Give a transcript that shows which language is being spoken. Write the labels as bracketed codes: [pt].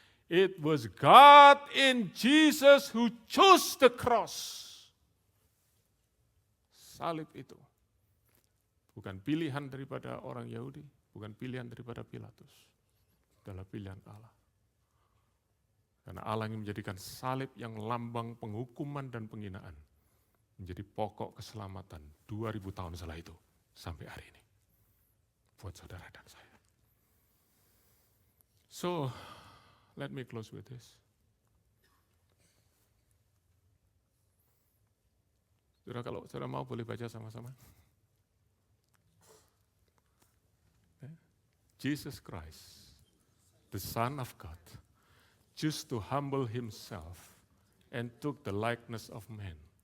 [en] It was God in Jesus who chose the cross. [id] Salib itu Bukan pilihan daripada orang Yahudi, bukan pilihan daripada Pilatus. Adalah pilihan Allah. Karena Allah yang menjadikan salib yang lambang penghukuman dan penghinaan menjadi pokok keselamatan 2000 tahun setelah itu sampai hari ini. Buat saudara dan saya. [en] So, let me close with this. [id] Saudara, kalau saudara mau boleh baca sama-sama. [en] Jesus Christ, the Son of God, chose to humble himself and took the likeness of man.